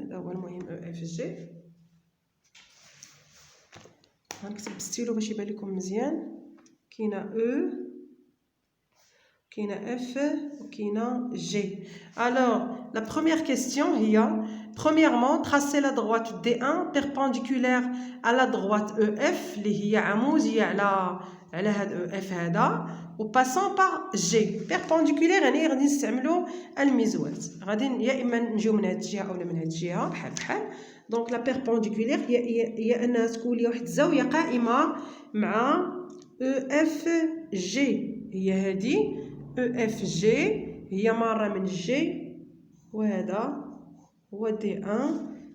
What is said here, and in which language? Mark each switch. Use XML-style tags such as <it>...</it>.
<ar>هذا هو المهم اف جي. غنكتب بالستيلو باش يبان لكم مزيان. كاينه كاينه اف وكاينه جي.</ar> <fr>Alors la première question هي premièrement tracer la droite D1 perpendiculaire à la droite EF</fr> <ar>اللي هي عموديه على هذا EF هذا و</ar> <fr>passant par G.</fr> <ar>perpendiculaire يعني غادي نستعملوا المزوات. غادي يا اما نجيو من هذه الجهه اولا من هذه الجهه بحال. دونك لا بيربونديكولير هي انها تكون لي واحد الزاويه قائمه مع اف جي. هي هذه اف جي هي ماره من جي وهذا هو دي 1.</ar>